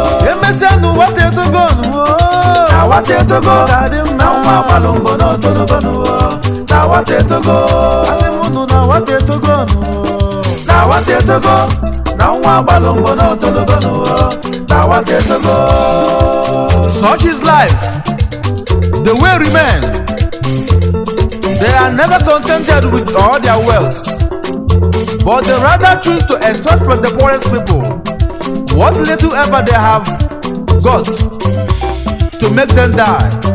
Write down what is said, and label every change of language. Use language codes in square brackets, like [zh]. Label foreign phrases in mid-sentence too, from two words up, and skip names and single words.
[ig] Emesịa nụ nwata etogo nụ. Na nwata etogo, Ka dị mma. na nwa agbalụ mbọ n'otologo nụ. Na nwata etogo. Asị m unu na nwata etogo nụ. Na nwata etogo, na nwa agbalụ mbọ n'otologo nụ. Na nwata etogo. [en] Such is life. The way remain. They are never contented with all their wealth, but they rather choose to extract from the poorest people what little ever they have got to make them die.